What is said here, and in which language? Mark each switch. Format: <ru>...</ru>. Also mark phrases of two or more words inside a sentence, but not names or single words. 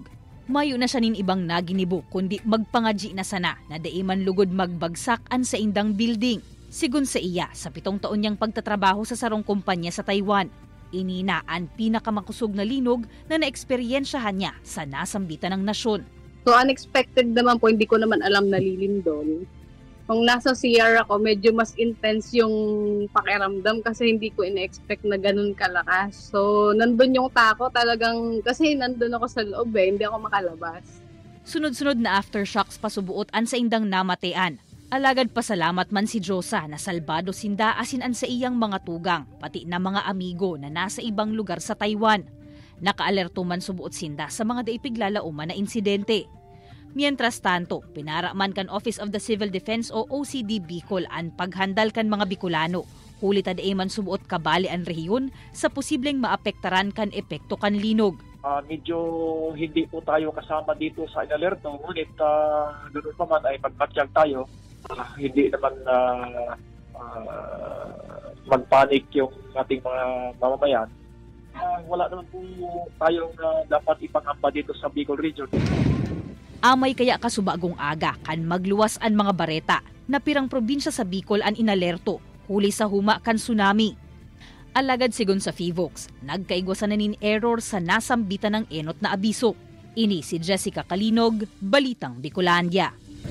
<bik>Mayo na siya nin ibang naginibo kundi magpangadji na sana na daiman lugod magbagsak an sa indang building. Sigun sa iya sa 7 taon niyang pagtatrabaho sa sarong kumpanya sa Taiwan. Inina ang pinakamakusog na linog na naeksperyensyahan niya sa nasambitan ng nasyon.</bik> <en>So unexpected</en> <tl>naman po, hindi ko naman alam na lilindol. Kung nasa CR ako, medyo mas intense yung pakiramdam kasi hindi ko ina-expect na ganun kalakas. So nandun yung tako talagang, kasi nandun ako sa loob hindi ako makalabas.</tl> <bik>Sunod-sunod na aftershocks pasubuot an sa indang namatean. Alagad pasalamat man si Josa na salbado sinda asin an sa iyang mga tugang, pati na mga amigo na nasa ibang lugar sa Taiwan. Nakaalerto man subuot sinda sa mga daipiglalauman na insidente.</bik> <es>Mientras tanto,</es> <bik>pinara man kan Office of the Civil Defense o OCD Bicol ang paghandal kan mga Bicolano. Huli tadee man subuot kabali ang rehiyon sa posibleng maapektaran kan epekto kan linog.</bik> <tl>Medyo hindi po tayo kasama dito sa inalerto, ngunit doon pa man ay magpatyag tayo. Hindi naman magpanik yung ating mga mamamayan. Wala naman po tayong dapat ipangamba dito sa Bicol region.</tl> <bik>Amay kaya kasubagong aga kan magluwas ang mga bareta na pirang probinsya sa Bicol ang inalerto huli sa huma kan tsunami. Alagad sigon sa FIVOX, nagkaigwasan na nin error sa nasambitan ng enot na abiso. Ini si Jessica Kalinog, Balitang Bicolandia.</bik>